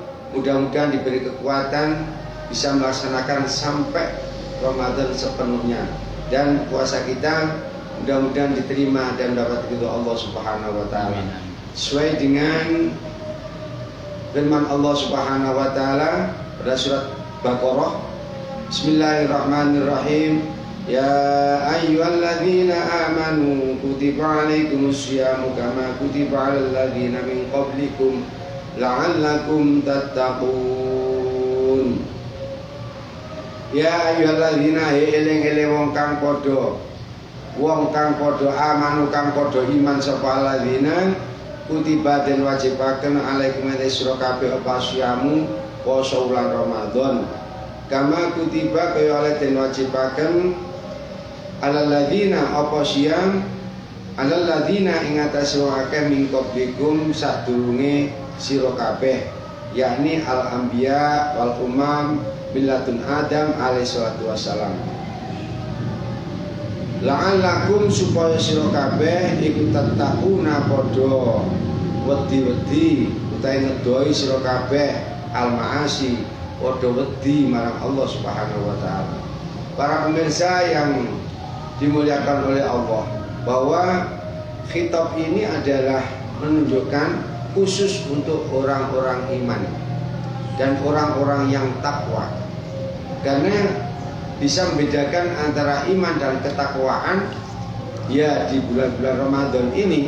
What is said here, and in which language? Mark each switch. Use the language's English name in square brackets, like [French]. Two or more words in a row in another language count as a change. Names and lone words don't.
[Indonesian] Mudah-mudahan diberi kekuatan bisa melaksanakan sampai Ramadan sepenuhnya, dan puasa kita mudah-mudahan diterima dan dapat ridho Allah [Arabic] سبحانه وتعالى. [Indonesian] Sesuai dengan firman Allah [Arabic] سبحانه وتعالى [Indonesian] pada surat Baqarah, Bismillahirrahmanirrahim. [Arabic] يا أيها الذين آمنوا كتب عليكم الصيام كما كتب على الذين من قبلكم لعلكم تتقون. يا أيها الذين, [Javanese] eling-eling wong kang padha amanu kang padha iman sapa [Arabic] الذين كتب [Javanese] den wajibaken alaikum sira kabeh apa syamu poso wulan Ramadan [Arabic] كما كتب [Javanese] kaya oleh den wajibaken [Arabic] على الذين [Javanese] apa syam [Arabic] على الذين [Javanese] ing atase akeh [Arabic] من قبلكم [Javanese] sadurunge sira kabeh, [Arabic] يعني الأنبياء والأمم ملة آدم عليه الصلاة والسلام. [Javanese] La'allakum supaya sira kabeh iku tattaquna padha wedi-wedi utahe ngedoi sira kabeh [Arabic] المعاصي [Javanese] padha wedi marang Allah [Arabic] سبحانه وتعالى. [Indonesian] Para pemirsa yang dimuliakan oleh Allah, bahwa khitab ini adalah menunjukkan khusus untuk orang-orang iman dan orang-orang yang takwa, karena bisa membedakan antara iman dan ketakwaan ya di bulan-bulan Ramadan ini.